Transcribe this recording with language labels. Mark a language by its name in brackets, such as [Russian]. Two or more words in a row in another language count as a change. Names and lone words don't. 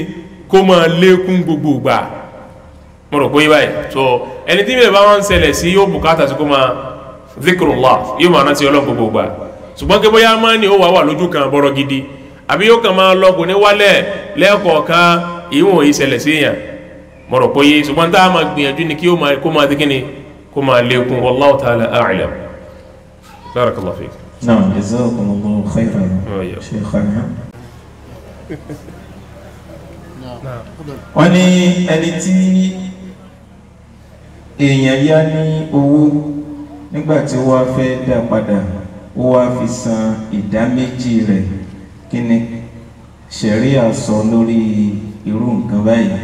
[Yoruba] kó máa lékún gbogbo ìgbà mo rò pé báyìí so ẹni tí bẹ́ẹ̀ bá wọ́n ń ṣẹlẹ̀ sí yóò bùkátà sí kó máa zikrullah yóò máa rántí Ọlọ́run gbogbo ìgbà ṣùgbọ́n kí bóyá máa ní ó wà lójú kan bọ́rọ̀ gidi àbí yóò kàn máa lọ kò ní wálẹ̀ lẹ́ẹ̀kọ̀ọ̀kan ìwọ̀n ìṣẹ̀lẹ̀ sí yàn mo rò pé ṣùgbọ́n tá a máa gbìyànjú ni kí kó máa dínkì kó máa lékún [Arabic] والله تعالى أعلم. بارك الله فيك. نعم جزاكم الله خيرا شيخنا. [Yoruba] Wọ́n ní ẹni tí èèyàn yá ní owó nígbàtí ó wá fẹ́ dá padà ó wá fi san ìdá méjì rẹ̀ kí ni ṣẹ̀ríà sọ lórí irú nǹkan báyìí.